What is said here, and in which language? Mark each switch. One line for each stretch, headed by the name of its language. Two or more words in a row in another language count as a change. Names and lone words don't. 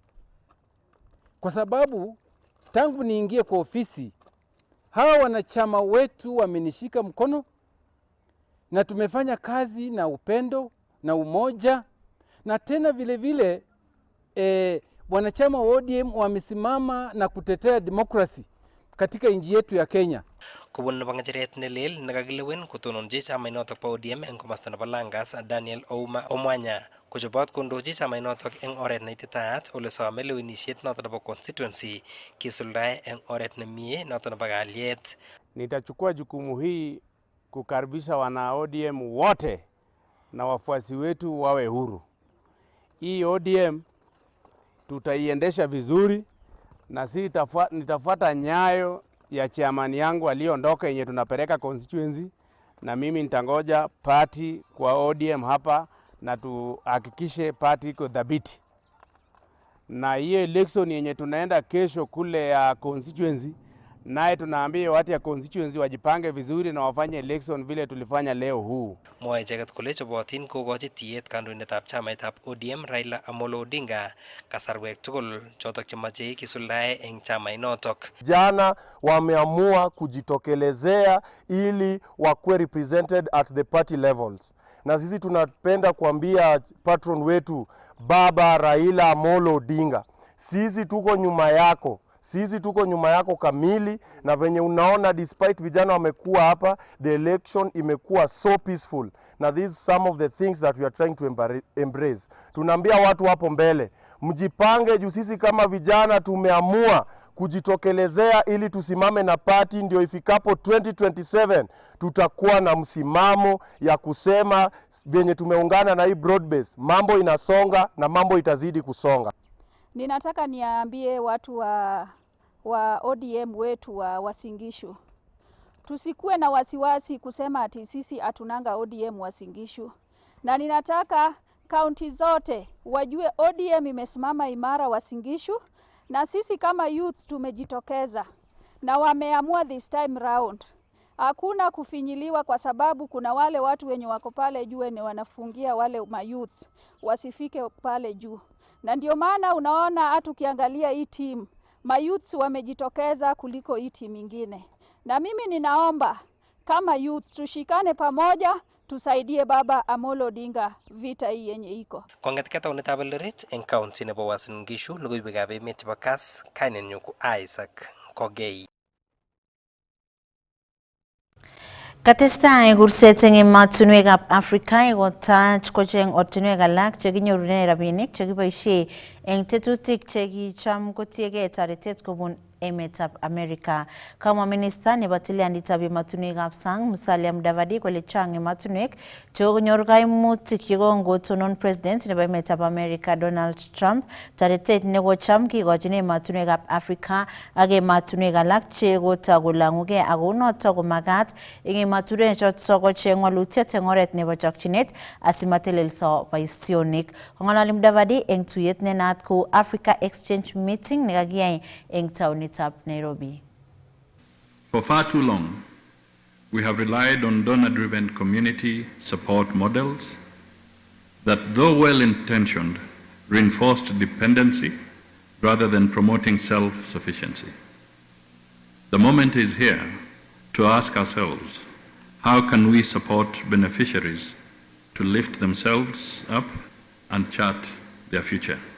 Swahili: kwa sababu tangu niingie kwa ofisi hawa wanachama wetu wamenishika mkono na tumefanya kazi na upendo na umoja, na tena vile vile wanachama wa ODM wamesimama na kutetea demokrasi katika nchi yetu ya Kenya.
Kalenjin: Kubun nebo ngecheret nelel nekakilewen kotononji chamainotok po ODM eng komasta nebo Langas Daniel Ouma Omwanya kochobot kondochi chamainotok eng oret neititaat ole some lewenishet notok nebo constituency kisuldae eng oret nemie notok nebo kalyet.
Swahili: Nitachukua jukumu hii kukaribisha wana ODM wote na wafuasi wetu wawe huru. Hii ODM tutaiendesha vizuri na nitafuata nyayo ya chairman yangu aliondoka yenye tunapeleka constituency, na mimi nitangoja party kwa ODM hapa na tuhakikishe party iko dhabiti. Na hiyo election yenye tunaenda kesho kule ya constituency, naye tunaambia watu ya constituency wajipange vizuri na wafanye election vile tulifanya leo huu.
Kalenjin: Mwae icheket kole chobotin kokochi tiyet kandoindetab chamaitab ODM Raila Amolo Odinga kasarwek tugul chotok chemoche kisuldae eng chamainotok.
Swahili: Jana wameamua kujitokelezea ili wakuwe
English: represented at the party levels.
Swahili: Na sisi tunapenda kuambia patron wetu Baba Raila Amolo Odinga, sisi tuko nyuma yako. Sisi tuko nyuma yako kamili, na venye unaona despite vijana wamekuwa hapa,
English: the election imekuwa so peaceful. Na this is some of the things that we are trying to embrace.
Swahili: Tunaambia watu hapo mbele, mjipange juu sisi kama vijana tumeamua kujitokelezea ili tusimame na party, ndio ifikapo 2027 tutakuwa na msimamo ya kusema venye tumeungana na hii
English: broad base,
Swahili: mambo inasonga na mambo itazidi kusonga. Ninataka niambie watu wa ODM wetu wa Uasin Gishu, tusikuwe na wasiwasi kusema ati sisi atunanga ODM Uasin Gishu. Na ninataka kaunti zote wajue ODM imesimama imara Uasin Gishu, na sisi kama youth tumejitokeza na wameamua
English: this time round.
Swahili: Hakuna kufinyiliwa, kwa sababu kuna wale watu wenye wako pale juu ni wanafungia wale mayouth wasifike pale juu. Na ndio maana unaona hata ukiangalia hii team mayouth wamejitokeza kuliko hii team nyingine. Na mimi ninaomba kama youth tushikane pamoja, tusaidie Baba Amolo Odinga vita hii yenye iko.
Kalenjin: Kongetkata unetab Eldoret eng county nebo Uasin Gishu logoiwekab emet chebo Kass kainenyu ko Isaac Kogei. Katestai kurset eng emotinwekab Afrika ikotach kocheng ortinwek alak chekinyorune rabinik chekiboisie eng tetutik chekicham kotiegei toretet kobun emetab America. Kama minister nebo tilianditab ematunwekab sang Musalia Mudavadi kole chang ematunwek chekonyor kaimutik yekongotonon president nebo emetab America Donald Trump taretet nekocham kikochin ematunwekab Africa ak ematunwek alak chekotakolang'ugei ako notok komagat eng ematunwek chotok kocheng walutiet eng oret nebo chokchinet asimatelelso boisionik. Kong'alali Mudavadi eng tuyet nenaat ko Africa Exchange Meeting nekakiyai eng taonitab Nairobi.
English: For far too long, we have relied on donor-driven community support models that, though well-intentioned, reinforced dependency rather than promoting self-sufficiency. The moment is here to ask ourselves, how can we support beneficiaries to lift themselves up and chart their future?